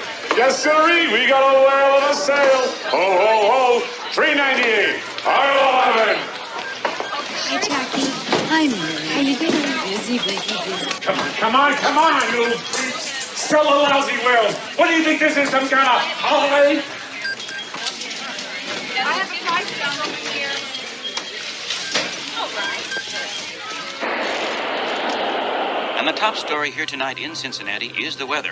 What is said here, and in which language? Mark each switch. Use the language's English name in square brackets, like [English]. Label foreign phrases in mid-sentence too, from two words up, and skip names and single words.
[English] Yes, sirree, we got a whale on a sale. Ho, ho, ho, $3.98, aisle 11. Hi, Jackie. Hi, Mary. How you doing? Busy, busy. Come on, you sell the lousy whales. What do you think this is, some kind of holiday? I have a price down over here. And the top story here tonight in Cincinnati is the weather.